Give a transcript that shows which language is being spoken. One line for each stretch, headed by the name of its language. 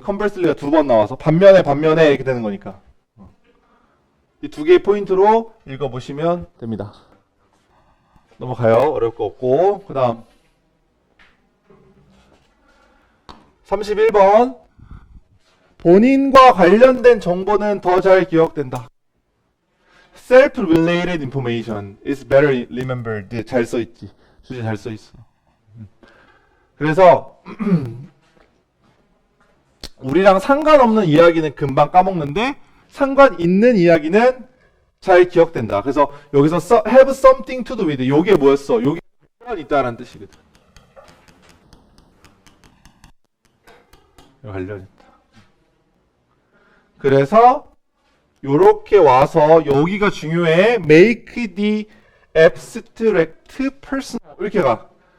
Korean: 컨버슬리가 두 번 나와서. 반면에 이렇게 되는 거니까. 이 두 개의 포인트로 읽어보시면 됩니다. 넘어가요. 어려울 거 없고. 그 다음. 31번. 본인과 관련된 정보는 더 잘 기억된다.
English: Self-related information is better remembered.
Korean: 잘 써있지. 주제 잘 써있어. 그래서 우리랑 상관없는 이야기는 금방 까먹는데 상관 있는 이야기는 잘 기억된다. 그래서 여기서
English: have something to do with.
Korean: 요게 뭐였어? 요게 관련이 있다라는 뜻이거든. 관련이 있다. 그래서 요렇게 와서 여기가 중요해.
English: Make the abstract personal.
Korean: 이렇게 가.